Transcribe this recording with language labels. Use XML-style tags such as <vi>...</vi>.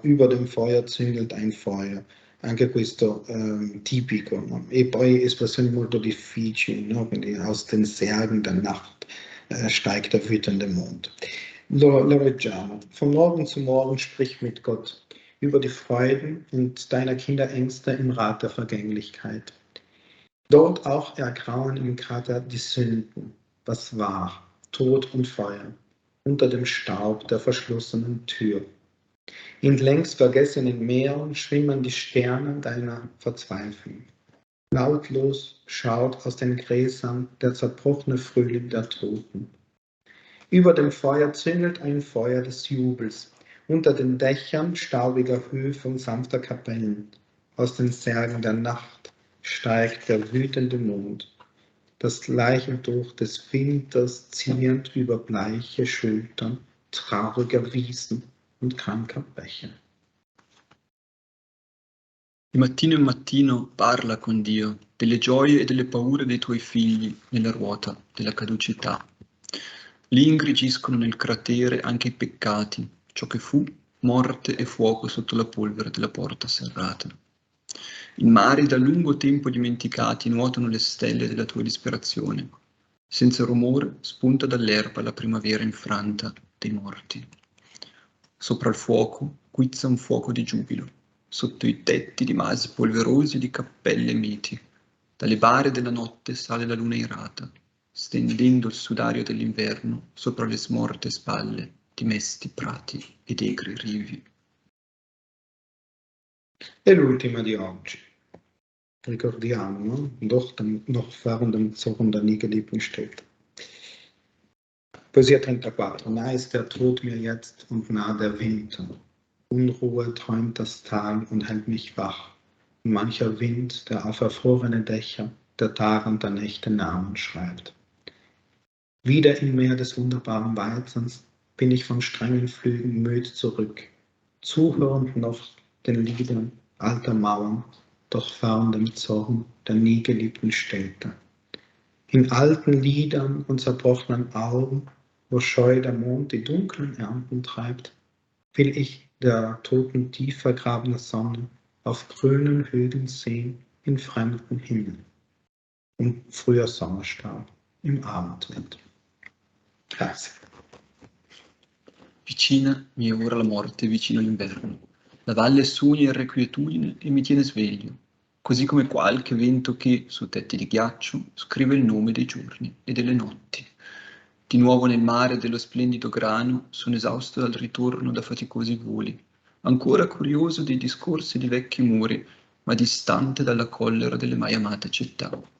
<de>Über dem Feuer züngelt ein Feuer,</de> <it>anche questo tipico, no? E poi espressioni molto difficili, no?</it> <de>Quindi aus den Särgen der Nacht steigt der wütende Mond.</de> <it>Lo leggiamo.</it> <de>Von Morgen zu Morgen sprich mit Gott über die Freuden und deiner Kinder Ängste im Rat der Vergänglichkeit. Dort auch ergrauen im Krater die Sünden, was war, Tod und Feuer, unter dem Staub der verschlossenen Tür. In längst vergessenen Meeren schwimmen die Sterne deiner Verzweiflung. Lautlos schaut aus den Gräsern der zerbrochene Frühling der Toten. Über dem Feuer zündelt ein Feuer des Jubels, unter den Dächern staubiger Höfe und sanfter Kapellen. Aus den Särgen der Nacht steigt der wütende Mond, das Leichentuch des Winters ziehend über bleiche Schultern trauriger Wiesen und kranker Bäche.</de> <it>Di mattino in mattino parla con Dio delle gioie e delle paure dei tuoi figli nella ruota della caducità. Lì ingrigiscono nel cratere anche i peccati, ciò che fu morte e fuoco sotto la polvere della porta serrata. In mari da lungo tempo dimenticati nuotano le stelle della tua disperazione. Senza rumore spunta dall'erba la primavera infranta dei morti. Sopra il fuoco guizza un fuoco di giubilo, sotto i tetti di masi polverosi e di cappelle miti. Dalle bare della notte sale la luna irata, stendendo il sudario dell'inverno sopra le smorte spalle di mesti prati ed egri rivi. E l'ultima di oggi. Ricordiamo, no?</it> <de>Doch noch fahren dem Zorn der nie geliebten Städte.</de> <it>Poesia 34.</it> <de>Nah ist der Tod mir jetzt und nah der Winter. Unruhe träumt das Tal und hält mich wach. Und mancher Wind, der auf erfrorene Dächer der Tagen der Nächte Namen schreibt. Wieder im Meer des wunderbaren Weizens bin ich von strengen Flügen müde zurück, zuhörend noch den Liedern alter Mauern, doch fern dem Zorn der nie geliebten Städte. In alten Liedern und zerbrochenen Augen, wo scheu der Mond die dunklen Ernten treibt, will ich der toten tief vergrabene Sonne auf grünen Hügeln sehen in fremden Himmel. Und früher Sommerstab im Abendwind.</de> <it>Grazie. Vicina mi è ora la morte, vicino l'inverno. La valle sogna irrequietudine e mi tiene sveglio, così come qualche vento che, su tetti di ghiaccio, scrive il nome dei giorni e delle notti. Di nuovo nel mare dello splendido grano, sono esausto dal ritorno da faticosi voli, ancora curioso dei discorsi di vecchi muri, ma distante dalla collera delle mai amate città.</it>